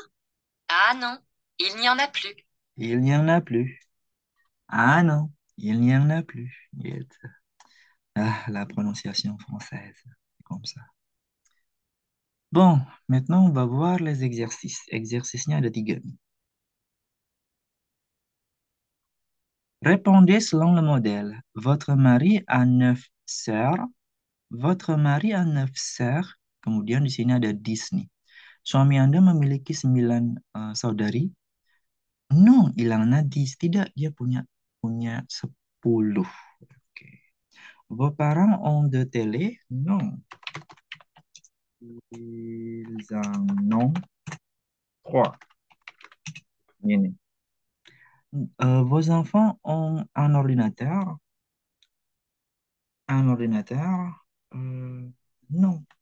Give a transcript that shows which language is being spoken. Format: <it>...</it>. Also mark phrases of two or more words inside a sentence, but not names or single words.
<fr>Ah non, il n'y en a plus. Il n'y en a plus. Ah non, il n'y en a plus. Niet. Ah, la prononciation française, c'est comme ça. Bon, maintenant on va voir les exercices.</fr> <id>Exercice-nya ada tiga.</id> <fr>Répondez selon le modèle. Votre mari a 9 sœurs. Votre mari a 9 sœurs.</fr> <id>Kemudian di sini ada 10 nih. Suami Anda memiliki 9 saudari.</id> <fr>Non, il en a 10.</fr> <id>Tidak, dia punya 10. Oke.</id> <fr>Vos parents ont deux télés? Non. Ils en ont trois.</fr> <id>Ini.</id> <fr>Vos enfants ont un ordinateur? Un ordinateur? Non.</fr>